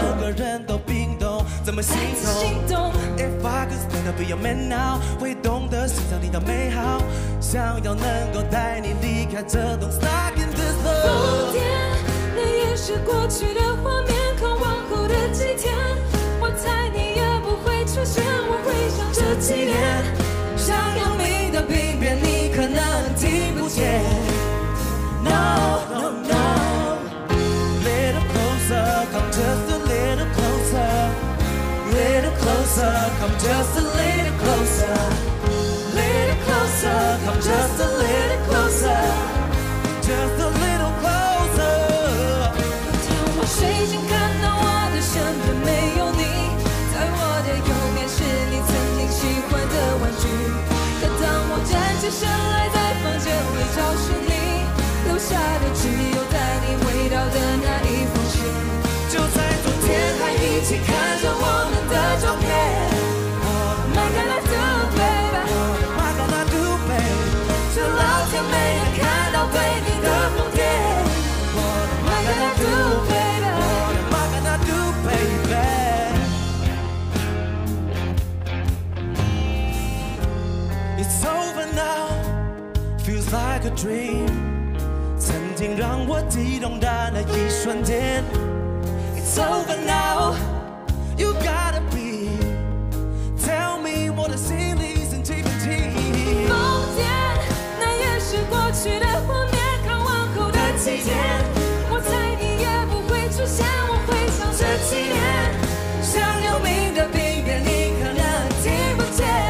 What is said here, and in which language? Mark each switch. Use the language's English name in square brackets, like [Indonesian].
[Chinese] 整个人都冰冻，怎么心动 ？ [English] If I could stand up be your man now， [Chinese] 会懂得欣赏你的美好，想要能够带你离开这栋 [English] stuck in this love。 [Chinese] 疯癫，那也是过去的画面，可往后的几天，我猜你也不会出现。我会想这几年，想要你的病变，你可能听不见。 [English] No, no, no. Little closer, come just a little closer. Little closer, come just a little closer. Little closer, come just a little closer. Just a little closer. [Chinese] 有天我睡醒看到我的身边没有你，在我的右边是你曾经喜欢的玩具。可当我站起身来，在房间里找寻你。留下的只有带你味道的那一封信。就在昨天还一起看着我们的照片。 [English] What am I gonna do, baby? What am I gonna do, baby? [Chinese] 是老天没能看到对你的疯癫。 [English] What am I gonna do, baby? What am I gonna do, baby? It's over now, feels like a dream. [Chinese] 曾经让我激动的那一瞬间 ， [English] It's over now, you gotta be. Tell me [Chinese] 我的心里剩几分情。疯癫，那也是过去的画面，看往后的几天，我猜你也不会出现。我会想这几年，像有名的病变，你可能听不见。